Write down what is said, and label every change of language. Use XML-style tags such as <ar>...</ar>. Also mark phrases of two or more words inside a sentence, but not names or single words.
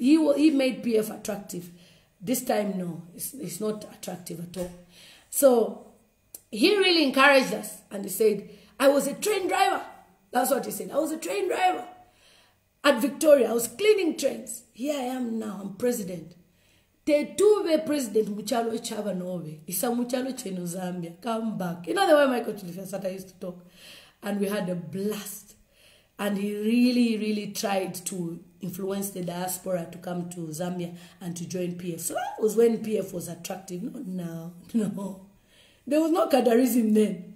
<en>He made PF attractive. This time, no, it's not attractive at all. So he really encouraged us, and he said, I was a train driver. That's what he said. I was a train driver at Victoria. I was cleaning trains. Here I am now. I'm president.</en> <bem>Tetuve president muchalo chava nove. Isa muchalo cheno Zambia.</bem> <en>Come back. You know the way Michael Chilifesata used to talk. And we had a blast. And he really tried to influence the diaspora to come to Zambia and to join PF. So that was when PF was attractive. Not now. No. There was no cadarism then.</en>